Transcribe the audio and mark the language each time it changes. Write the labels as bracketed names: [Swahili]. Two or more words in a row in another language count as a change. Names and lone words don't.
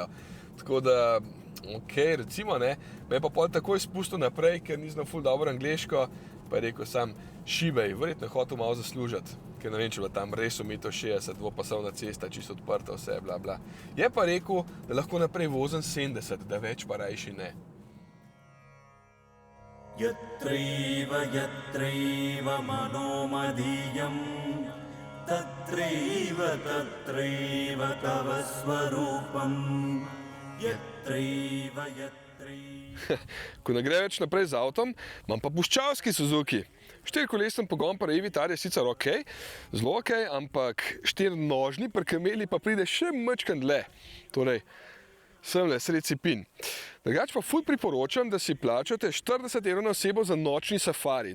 [Slovenian] Tako da, okej, recimo, ne, me je pa pol takoj spustil naprej, ker ni znal ful dobro angleško, pa je rekel sam, šibej, verjetno je hotel malo zaslužiti, ker ne vem, če bila tam res omejitev 60, dvopasovna cesta, čisto odprta, vse, bla, bla. Je pa rekel, da lahko naprej vozim 70, da več pa rajši ne. [Sanskrit] यत्रैव मनोमदीयं तत्रैव तव स्वरूपं यत्रैव [Slovenian] Ko ne gre več naprej z avtom, imam pa puščavski Suzuki. 4-kolesni pogon pri Vitara je sicer okej, zelo okej, ampak 4-nožni pri kameli pa pride še majčkeno dlje. Torej, semle, sredi Cipin. Drugače pa ful priporočam, da si plačate 40 € na osebo za nočni safari.